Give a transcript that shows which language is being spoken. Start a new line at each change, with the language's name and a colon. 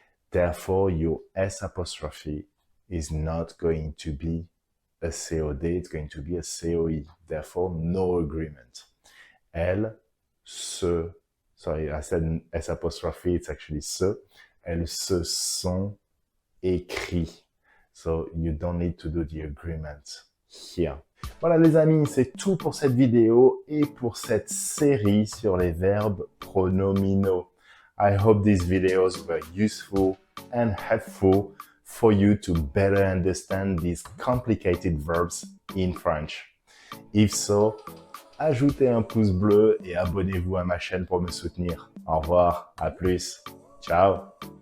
English: Therefore, your S apostrophe is not going to be a COD, it's going to be a COE. Therefore, no agreement.
French: Elle se,
English: sorry, I said S apostrophe, it's actually se.
French: Elles se sont écrits.
English: So you don't need to do the agreement here.
French: Voilà les amis, c'est tout pour cette vidéo et pour cette série sur les verbes pronominaux.
English: I hope these videos were useful and helpful for you to better understand these complicated verbs in French. If so,
French: ajoutez un pouce bleu et abonnez-vous à ma chaîne pour me soutenir. Au revoir, à plus, ciao.